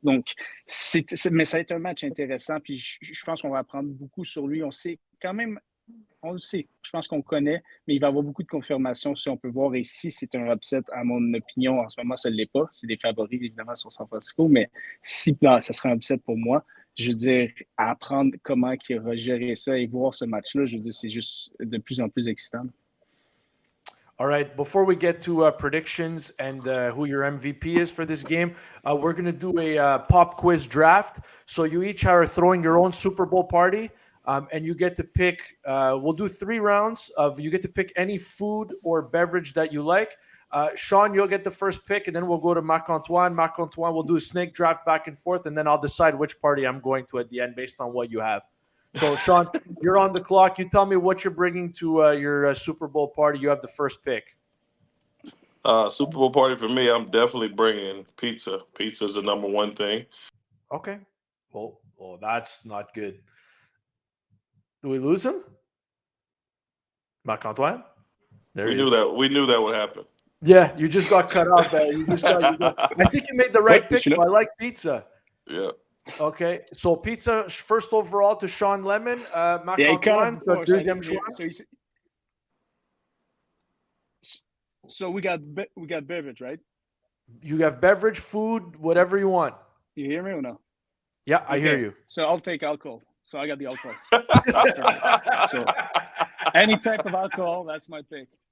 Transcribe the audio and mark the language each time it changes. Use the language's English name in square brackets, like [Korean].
[French] Donc, mais ça va être un match intéressant, puis je pense qu'on va apprendre beaucoup sur lui. On sait quand même, on le sait, je pense qu'on connaît, mais il va y avoir beaucoup de confirmations si on peut voir. Et si c'est un upset, à mon opinion, en ce moment, ça ne l'est pas. C'est des favoris, évidemment, sur San Francisco, mais si ça serait un upset pour moi, je veux dire, apprendre comment il va gérer ça et voir ce match-là, je veux dire, c'est juste de plus en plus excitant. [English] All right, before we get to predictions and who your MVP is for this game, we're going to do a pop quiz draft. So you each are throwing your own Super Bowl party. And you get to pick, we'll do 3 rounds you get to pick any food or beverage that you like. Shawn, you'll get the first pick, and then we'll go to Marc-Antoine. Marc-Antoine, we'll do a snake draft back and forth, and then I'll decide which party I'm going to at the end based on what you have. So, Shawn, you're on the clock. You tell me what you're bringing to your Super Bowl party. You have the first pick. Super Bowl party for me, I'm definitely bringing pizza. Pizza is the number one thing. Okay. Well, that's not good. Do we lose him? Marc-Antoine? We knew that would happen. Yeah, you just got cut off there. I think you made the right pick. I like pizza. Yeah. Okay, so pizza first overall to Shawn Lemon. [French] Marc-Antoine, deuxième choix. [English] So we got beverage, right? You have beverage, food, whatever you want. You hear me or no? Yeah, I hear you. So I'll take alcohol. So I got the alcohol. So any type of alcohol, that's my pick.